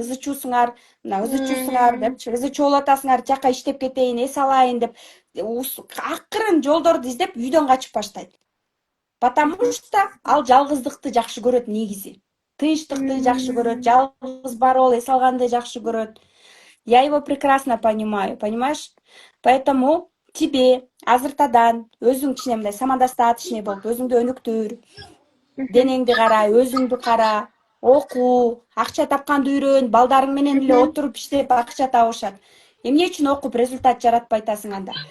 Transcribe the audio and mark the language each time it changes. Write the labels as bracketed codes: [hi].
[ky] Ызычуусуңар, депчи, ызычуу болуп атасыңар, жака иштеп кетейин, эс алайын деп, акырын жолдорду издеп үйдөн качып баштайт. [ru] Потому что [ky] ал жалгыздыкты жакшы көрөт негизи. Тынчтыкты жакшы көрөт, жалгыз барып эс алганды жакшы көрөт. [ru] Я его прекрасно понимаю, понимаешь? Поэтому тебе [ky] азыртадан өзүң кичине мындай самодостаточный болуп, өзүңдү өнүктүр. Денеңди кара, өзүңдү кара, окуу, акча тапканды үйрөн, балдарың менен эле отуруп иштеп акча табышат. Эмне үчүн окуп результат жаратпай атасың анда?